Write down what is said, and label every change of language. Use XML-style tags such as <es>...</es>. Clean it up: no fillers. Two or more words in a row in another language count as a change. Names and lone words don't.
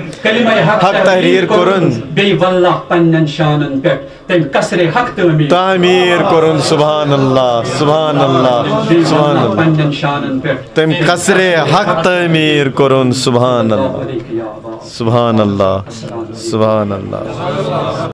<ks>کلمہ حق تحریر کرن بی واللہ پنن شانن پیٹ تیم کسر حق تعمیر کرن</ks> <ar>سبحان اللہ سبحان اللہ سبحان اللہ</ar> <ks>پنن شانن پیٹ تیم کسر حق تعمیر کرن</ks> <ar>سبحان اللہ سبحان اللہ سبحان اللہ</ar>